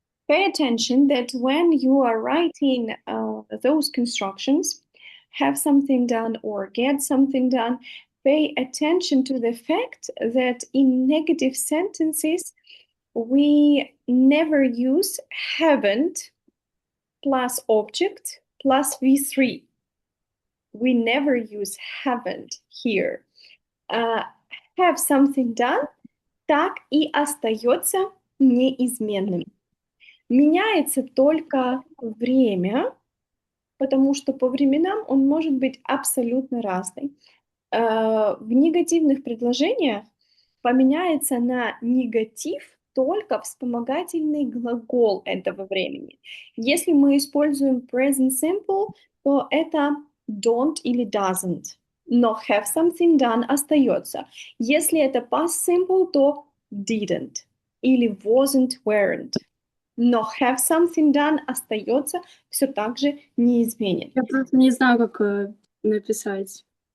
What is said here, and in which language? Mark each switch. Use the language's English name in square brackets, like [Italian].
[English] Pay attention that when you are writing those constructions, have something done or get something done, pay attention to the fact that in negative sentences, we never use haven't plus object plus V3. We never use haven't here. Have something done [Russian] так и остается неизменным. Меняется только время, потому что по временам он может быть абсолютно разный. В негативных предложениях поменяется на негатив только вспомогательный глагол этого времени. Если мы используем present simple, то это don't или doesn't. Но [English] have something done [Russian] остается. Если это past simple, то didn't или wasn't, weren't. Но [English] have something done [Russian] остается все так же неизменен. Я просто не знаю, как написать.